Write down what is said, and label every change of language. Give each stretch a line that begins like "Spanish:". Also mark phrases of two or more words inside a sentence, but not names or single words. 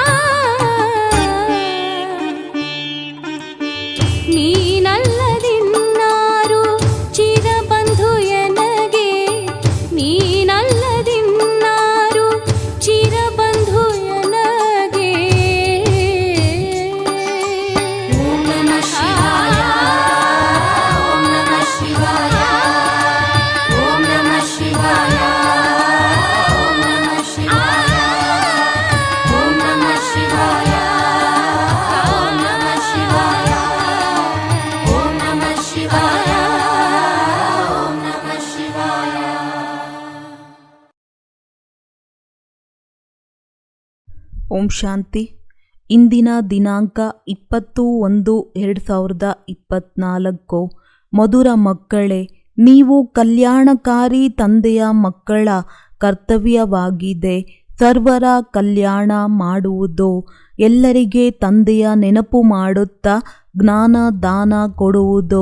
Kannada: ನೀನಲ್ಲದಿನ್ನಾರು ಚಿರಬಂಧು ಎನಗೆ, ನೀನಲ್ಲದಿನ್ನಾರು ಚಿರಬಂಧು ಎನಗೆ.
Sanskrit: ಓಂ ನಮಃ ಶಿವಾಯ, ಓಂ ನಮಃ ಶಿವಾಯ, ಓಂ ನಮಃ ಶಿವಾಯ, ಓಂ ನಮಃ ಶಿವಾಯ, ಓಂ ನಮಃ ಶಿವಾಯ, ಓಂ ನಮಃ ಶಿವಾಯ, ಓಂ ನಮಃ ಶಿವಾಯ, ಓಂ ನಮಃ ಶಿವಾಯ. ಓಂ ಶಾಂತಿ.
Kannada: ಇಂದಿನ ದಿನಾಂಕ 20/1/2024. ಮಧುರ ಮಕ್ಕಳೇ, ನೀವು ಕಲ್ಯಾಣಕಾರಿ ತಂದೆಯ ಮಕ್ಕಳ ಕರ್ತವ್ಯವಾಗಿದೆ ಸರ್ವರ ಕಲ್ಯಾಣ ಮಾಡುವುದು. ಎಲ್ಲರಿಗೆ ತಂದೆಯ ನೆನಪು ಮಾಡುತ್ತಾ ಜ್ಞಾನ ದಾನ ಕೊಡುವುದು.